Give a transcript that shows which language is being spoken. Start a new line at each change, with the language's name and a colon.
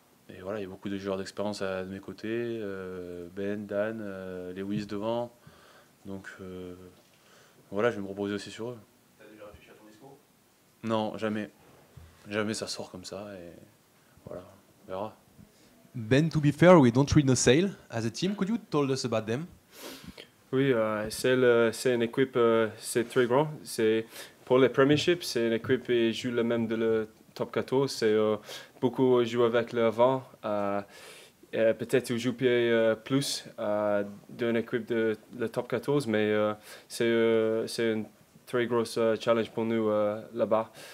French: Et voilà, il y a beaucoup de joueurs d'expérience de mes côtés, Ben, Dan, Lewis devant. Donc voilà, je vais me reposer aussi sur eux. T'as déjà réfléchi à ton discours? Non, jamais. Jamais ça sort comme ça, et voilà, on verra.
English: Ben, to be fair, we don't read no Sale as a team. Could you tell us about them?
French: Oui, c'est une équipe, c'est très grand. C'est, pour les premierships, c'est une équipe qui joue le même de le top 14. C'est, beaucoup jouent avec le vent. Peut-être ils jouent plus d'une équipe de le top 14, mais c'est un très gros challenge pour nous là-bas.